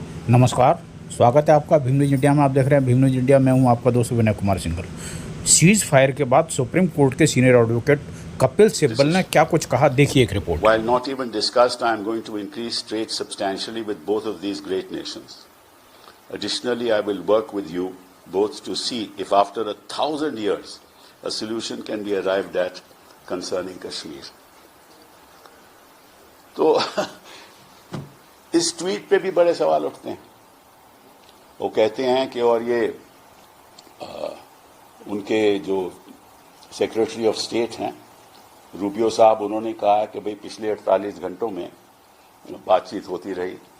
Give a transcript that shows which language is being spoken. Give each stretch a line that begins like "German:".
Hindi: नमस्कार, स्वागत है आपका भीम न्यूज इंडिया में। आप देख रहे हैं भीम न्यूज इंडिया। मैं हूं आपका दोस्त विनय कुमार सिंघल। सीज फायर के बाद सुप्रीम कोर्ट के सीनियर एडवोकेट कपिल सिब्बल ने क्या कुछ कहा, देखिए एक report.
English: While not even discussed, I am going to increase trade substantially with both of these great nations. Additionally, I will work with you both to see if after 1,000 years a solution can be arrived at concerning Kashmir.
Hindi: तो इस tweet पे भी बड़े सवाल उठते हैं। वो कहते हैं कि और ये उनके जो सेक्रेटरी ऑफ स्टेट हैं रूबियो साहब, उन्होंने कहा कि भाई पिछले 48 घंटों में बातचीत होती रही।